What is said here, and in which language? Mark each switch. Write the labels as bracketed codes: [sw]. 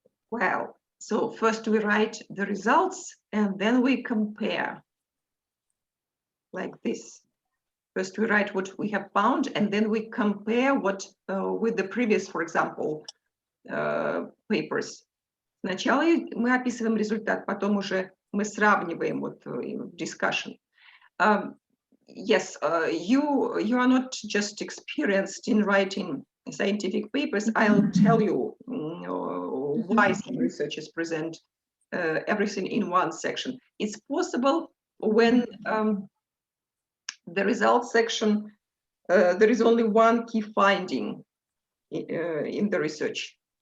[en] Well, so first we write the results and then we compare like this. First we write what we have found and then we compare what with the previous, for example, papers. [ru] Сначала мы описываем результат, потом уже мы сравниваем вот discussion. [en] Yes, you are not just experienced in writing scientific papers. I'll tell you why some researchers present everything in one section. It's possible when the results section, there is only one key finding in the research.